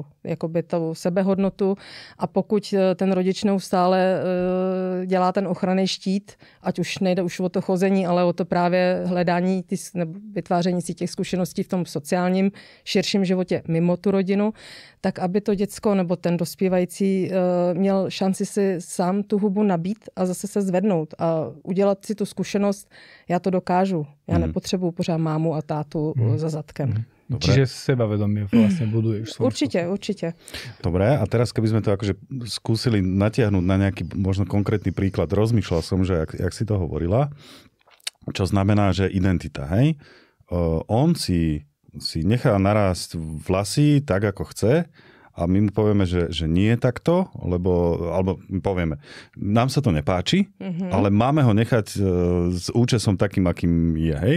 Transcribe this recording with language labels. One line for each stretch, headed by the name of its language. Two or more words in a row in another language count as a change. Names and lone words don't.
Czech: Jakoby tou sebehodnotu. A pokud ten rodič neustále dělá ten ochranný štít, ať už nejde už o to chození, ale o to právě hledání nebo vytváření si těch zkušeností v tom sociálním, širším životě mimo tu rodinu, tak aby to děcko nebo ten dospívající měl šanci si sám tu hubu nabít a zase se zvednout a udělat si tu zkušenost, já to dokážu. Já nepotřebuju pořád mámu a tátu za zadkem.
Slovak: Dobre. Čiže sebavedomie vlastne buduješ. Určite. Dobre, a teraz keby sme to akože skúsili natiahnuť na nejaký možno konkrétny príklad, rozmýšľal som, že jak si to hovorila, čo znamená, že identita, hej? On si nechá narásť vlasy tak, ako chce, a my mu povieme, že nie je takto, alebo povieme, nám sa to nepáči, ale máme ho nechať s účesom takým, akým je, hej?